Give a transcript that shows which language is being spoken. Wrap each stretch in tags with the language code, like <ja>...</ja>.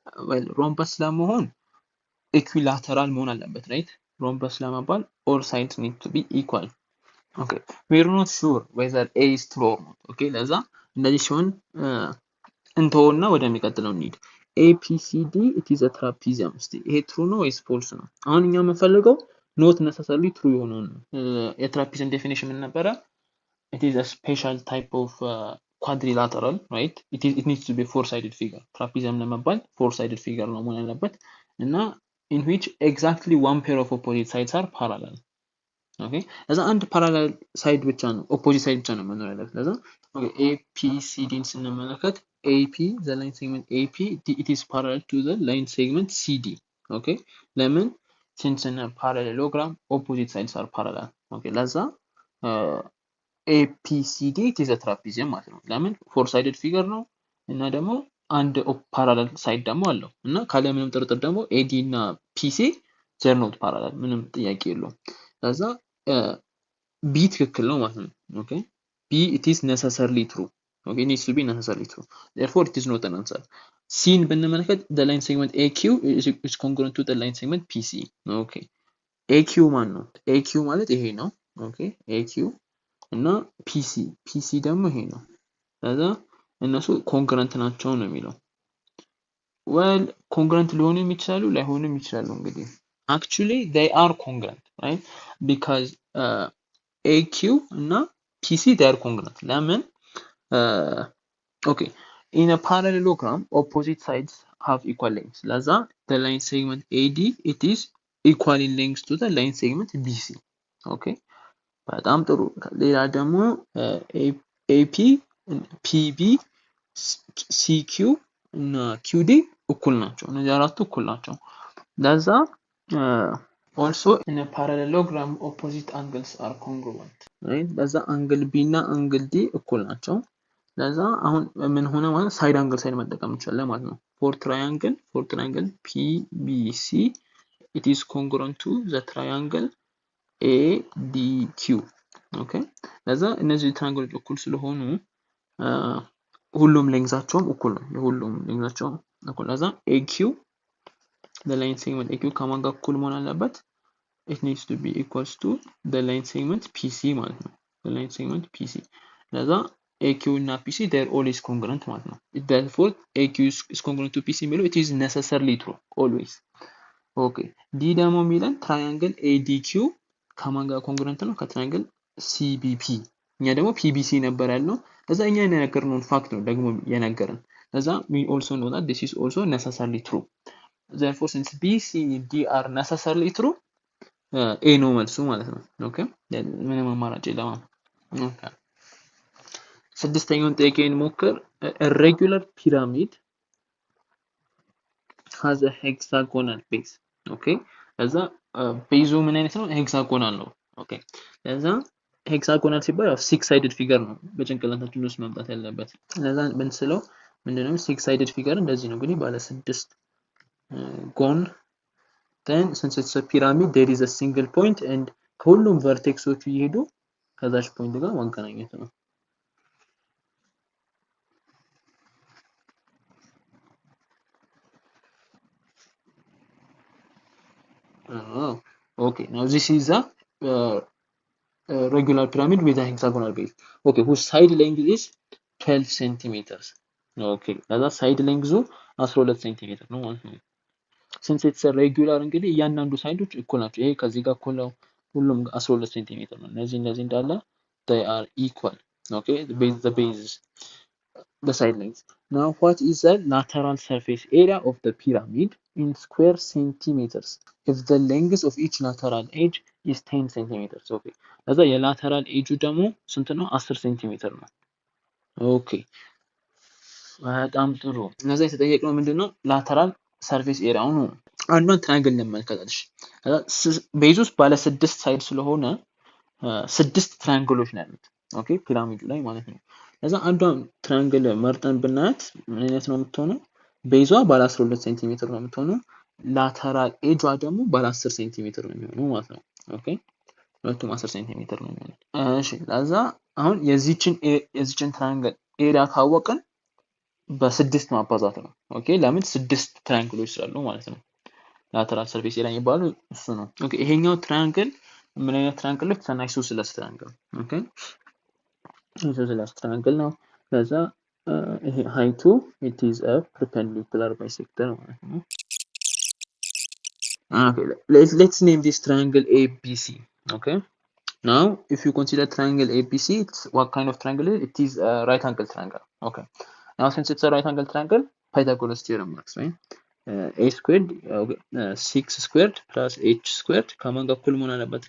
<en>well rhombus</en> <am>ለመሆን</am> <en>equilateral</en> <am>መሆን አለበት</am> <en>right rhombus</en> <am>ለመባል</am> <en>all sides need to be equal okay we are not sure whether A is true or not okay</en> <am>ለዛ እንደዚህ ሲሆን እንተውና ወደሚቀጥለው እንሂድ</am> <en>APCD it is a trapezium</en> <am>እስቲ ይሄ</am> <en>true</en> <am>ነው ወይስ</am> <en>false</en> <am>ነው አሁን እኛ የምንፈልገው</am> <en>not necessarily true</en> <am>የሆነውን የትራፒዝም ዴፊኒሽን ምን ነበረ?</am> <en>It is a special type of quadrilateral, right? It needs to be four-sided figure. Trapezium</en> <am>ለመባል</am> <en>four-sided figure</en> <am>ነው መሆን ያለበት እና</am> <en>in which exactly one pair of opposite sides are parallel. Okay?</en> <am>ለዛ አንድ parallel side ብቻ ነው opposite side ብቻ ነው መኖር ያለበት። ለዛ okay, APCD ስንመለከት AP</am> <en>the line segment AP it is parallel to the line segment CD.</en> <am>Okay? ለምን?</am> <en>Since in a parallelogram opposite sides are parallel. Okay?</en> <am>ለዛ APCD</am> <en>it is a trapezium</en> <am>ማለት ነው። ለምን?</am> <en>four sided figure</en> <am>ነው እና ደግሞ አንድ parallel side ደግሞ አለው እና ካለ ምንም ጥርጥር ደግሞ AD እና PC</am> <en>they're not parallel</en> <am>ምንም ጥያቄ የለውም። ለዛ B ትክክል ነው ማለት ነው። Okay?</am> <en>B it is necessarily true. Okay? It needs to be necessarily true. Therefore it is not an answer. C</en> <am>ብንመለከት</am> <en>the line segment AQ is congruent to the line segment PC.</en> <am>Okay? AQ ማን ነው? AQ ማለት ይሄ ነው። Okay? AQ እና ፒሲ ደግሞ ይሄ ነው። ከዛ እነሱ ኮንግረንት ናቸው ነው የሚለው። well ኮንግረንት ሊሆኑ ይችላሉ ላይሆኑም ይችላሉ እንግዲህ</am> <en>actually they are congruent, right? because AQ እና PC they are congruent.</en> <am>ለምን?</am> <en>okay, in a parallelogram opposite sides have equal lengths.</en> <am>ለዛ</am> <en>the line segment AD it is equal in length to the line segment BC. okay?</en> <am>በጣም ጥሩ። ሌላ ደግሞ AP PB CQ እና QD እኩል ናቸው። እነዚህ አራቱ እኩል ናቸው። ለዛ</am> <en>also in a parallelogram opposite angles are congruent, right?</en> <am>ለዛ አንግል B እና አንግል D እኩል ናቸው። ለዛ አሁን ምን ሆነ ማለት ሳይድ አንግል ሳይድ መጠቀም እንችላለን ማለት ነው።</am> <en>for triangle PBC it is congruent to the triangle ADQ.</en> <am>ኦኬ ለዛ እነዚህ ትራያንግሎች እኩል ስለሆኑ ሁሉም ሌንግዛቸውም እኩል ነው። የሁሉም ሌንግዛቸው እኩል። ለዛ AQ</am> <en>the line segment AQ</en> <am>ከማን ጋር እኩል መሆን አለበት?</am> <en>it needs to be equals to the line segment PC</en> <am>ማለት ነው።</am> <en>the line segment PC</en> <am>ለዛ</am> <en>AQ እና PC they are always congruent ማለት ነው። therefore AQ is congruent to PC</en> <am>የሚለው</am> <en>it is necessarily true always.</en> <am>ኦኬ ዲ ደግሞ የሚለን ትራያንግል ADQ ከማን ጋር ኮንግረንት ነው? ከትራያንግል CBP። እኛ ደግሞ PBC ነበር ያልነው። ለዛ እኛ የነገርነውን ፋክት ነው ደግሞ የነገረን። ለዛ</am> <en>we also know that this is also necessarily true. therefore since B, C, D are necessarily true</en> <am>A ነው መልሱ ማለት ነው። ኦኬ ምንም አማራጭ የለም። ኦኬ ስድስተኛውን ጥያቄ እንሞክር።</am> <en>a regular pyramid has a hexagonal base.</en> <am>ኦኬ ለዛ ቤዙ ምን አይነት ነው? ሄክሳጎናል ነው። ኦኬ ለዛ ሄክሳጎናል ሲባል ያው ሲክስ ሳይድድ ፊገር ነው በጭንቅላታችን ውስጥ መምጣት ያለበት። ለዛ ብንስለው ምንድነው ሲክስ ሳይድድ ፊገር እንደዚህ ነው እንግዲህ ባለ ስድስት ጎን</am> <en>then since it's a pyramid there is a single point and</en> <am>ከሁሉም ቨርቴክሶቹ እየሄዱ ከዛች ፖይንት ጋር ማገናኘት ነው።</am> <en>okay now this is a regular pyramid with a hexagonal base. Okay, whose side length is 12 centimeters. Okay, that's side length 12 centimeters</en> <am>ነው ማለት ነው።</am> <en>since it's a regular</en> <am>እንግዲህ እያንዳንዱ ሳይዶች እኩል ናቸው። ይሄ ከዚህ ጋር እኩል ነው። ሁሉም 12 ሴንቲሜትር ነው። እነዚህ እንዳለ</am> <en>they are equal. Okay, the base the side length. Now what is the lateral surface area of the pyramid in square centimeters if the length of each lateral edge is 10 centimeters?</en> <am>Okay, ለዛ የላተራል ኤጁ ደግሞ ስንት ነው? 10 ሴንቲሜትር ነው። ኦኬ በጣም ጥሩ። እነዛ የተጠየቅነው ምንድነው? ላተራል ሰርፌስ ኤሪያው ነው። አንዷን ትራያንግል እንመልከታለሽ። ቤዝ ውስጥ ባለ ስድስት ሳይድ ስለሆነ ስድስት ትራያንግሎች ነው ያሉት። ኦኬ ፒራሚዱ ላይ ማለት ነው። ለዛ አንዷን ትራያንግል መርጠን ብናያት ምን አይነት ነው የምትሆነው? ቤዟ ባለ 12 ሴንቲሜትር ነው የምትሆነው። ላተራል ኤጇ ደግሞ ባለ 10 ሴንቲሜትር ነው የሚሆነው ማለት ነው። ኦኬ ሁለቱም 10 ሴንቲሜትር ነው የሚሆነው። እሺ ለዛ አሁን የዚችን ትራያንግል ኤሪያ ካወቅን በስድስት ማባዛት ነው። ኦኬ ለምን ስድስት ትራያንግሎች ስላሉ ማለት ነው። ላተራል ሰርፌስ ኤሪያ የሚባለው እሱ ነው። ኦኬ ይሄኛው ትራያንግል ምን አይነት ትራያንግል ነው? ሰናይ አይሶስለስ ትራያንግል። ኦኬ አይሶስለስ ትራያንግል ነው። ለዛ ይሄ ሃይቱ</am> <en>it is a perpendicular bisector</en> <am>ማለት ነው።</am> <en>Okay, let's name this triangle ABC. Okay, now if you consider triangle ABC, it's what kind of triangle? It is a right angle triangle. Okay, now since it's a right angle triangle, Pythagoras theorem works, right? A squared 6 squared plus h squared</en> <am>ከማን ጋር እኩል መሆን አለበት?</am>